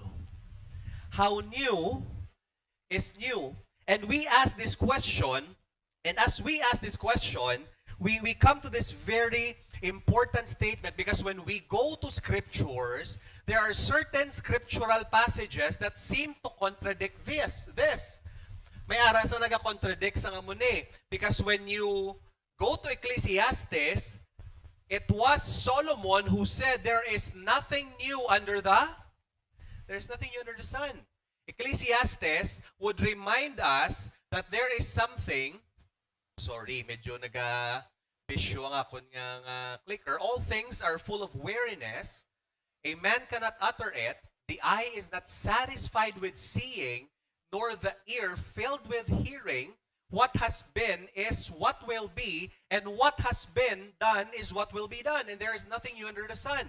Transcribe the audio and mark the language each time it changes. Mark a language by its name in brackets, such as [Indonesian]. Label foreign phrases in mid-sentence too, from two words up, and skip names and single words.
[English] How new is new? And we ask this question, and as we ask this question, we come to this very important statement, because when we go to scriptures, there are certain scriptural passages that seem to contradict this. [Hiligaynon] May ara sa naga-contradict sa ngamuni. [English] Because when you go to Ecclesiastes, it was Solomon who said there is nothing new under the sun. Ecclesiastes would remind us that there is something, sorry, [Hiligaynon] medyo bisyo ang akon nga clicker. [English] All things are full of weariness. A man cannot utter it. The eye is not satisfied with seeing, nor the ear filled with hearing. What has been is what will be, and what has been done is what will be done, and there is nothing new under the sun.